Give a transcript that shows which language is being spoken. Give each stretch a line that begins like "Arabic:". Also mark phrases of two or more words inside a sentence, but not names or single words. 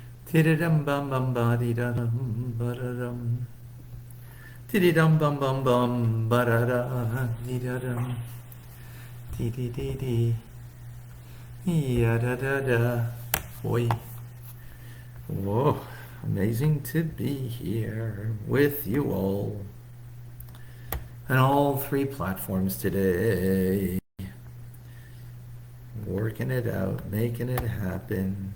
English: Tididum bum bum ba dee da dum ba da dum. Tididum bum bum bum ba da da dee da dum. Dee dee dee dee. Ya da da da. Oi. Whoa. Amazing to be here with you all. On all three platforms today. Working it out, making it happen.